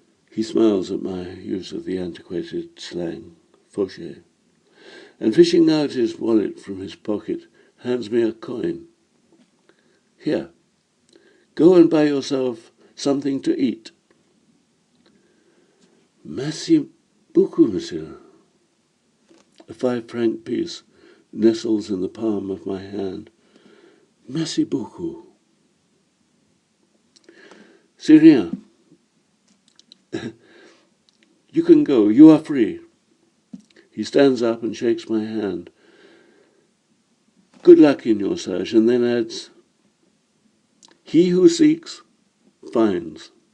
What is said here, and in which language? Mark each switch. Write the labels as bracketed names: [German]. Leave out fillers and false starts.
[English] He smiles at my use of the antiquated slang, fauché, and fishing out his wallet from his pocket, hands me a coin. Here, go and buy yourself something to eat. [French] Merci beaucoup, monsieur. [English] A 5-franc piece nestles in the palm of my hand. [French] Merci beaucoup. C'est rien. [English] You can go. You are free. He stands up and shakes my hand. Good luck in your search, and then adds, he who seeks, finds.